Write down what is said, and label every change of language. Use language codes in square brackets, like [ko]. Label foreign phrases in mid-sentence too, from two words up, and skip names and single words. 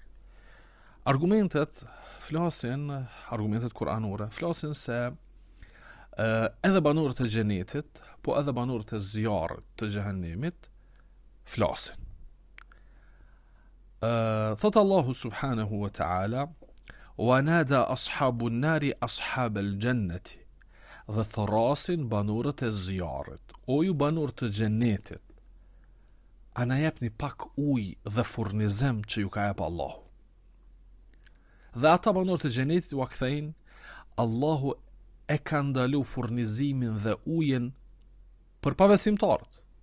[sq] Argumentet kuranore flasin se edhe banorët e xhenetit, po edhe banorët e zjarrit të xhehenemit flasin. Thot Allahu [ar] سبحانه وتعالى: "ونادى أصحاب النار أصحاب الجنة [sq] dhe thorasin banorët e zjarrit: o ju banor të xhenetit, a na jepni pak ujë dhe furnizim që ju ka jep Allahu. Dhe ata banorët e xhenetit u kthejnë: Allahu e ka ndalu furnizimin dhe ujin për pabesimtarët.